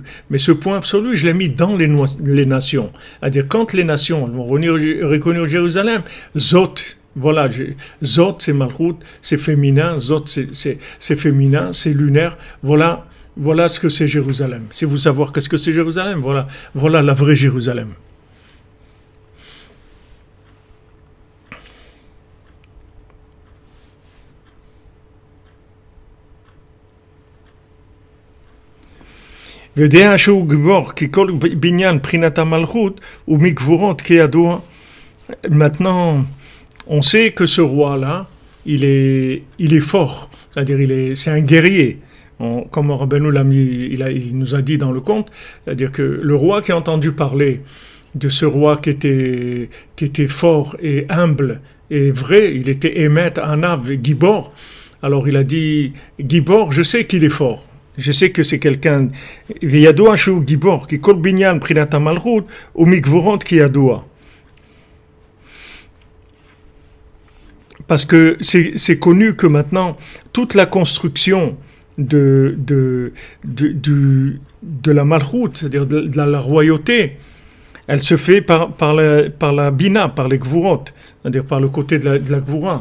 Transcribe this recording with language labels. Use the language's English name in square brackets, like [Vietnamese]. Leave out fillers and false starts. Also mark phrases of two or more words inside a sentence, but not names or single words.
[French] Mais ce point absolu, je l'ai mis dans les nations. C'est-à-dire, quand les nations vont reconnaître Jérusalem, Zot, voilà, Zot c'est Malchut, c'est féminin, Zot c'est féminin, c'est lunaire, voilà ce que c'est Jérusalem. Si vous savez qu'est-ce que c'est Jérusalem, voilà la vraie Jérusalem. [Hebrew] ויודע שהוא גיבור, כי כל בניין מבחינת המלכות הוא מגבורות כידוע. [French] Maintenant, on sait que ce roi-là, il est fort, c'est-à-dire c'est un guerrier. Comme Rabbeinu il nous a dit dans le conte, c'est-à-dire que le roi qui a entendu parler de ce roi qui était fort et humble et vrai, il était [Hebrew] אמת, ענו, גיבור. [French] Alors il a dit, Gibor, je sais qu'il est fort. Je sais que c'est quelqu'un, [Hebrew] וידוע שהוא גיבור, כי כל בניין מבחינת המלכות הוא מגבורות כידוע. [French] Parce que c'est connu que maintenant, toute la construction de la malchut, c'est-à-dire de la royauté, elle se fait par la bina, par les gvurot, c'est-à-dire par le côté de la gvura.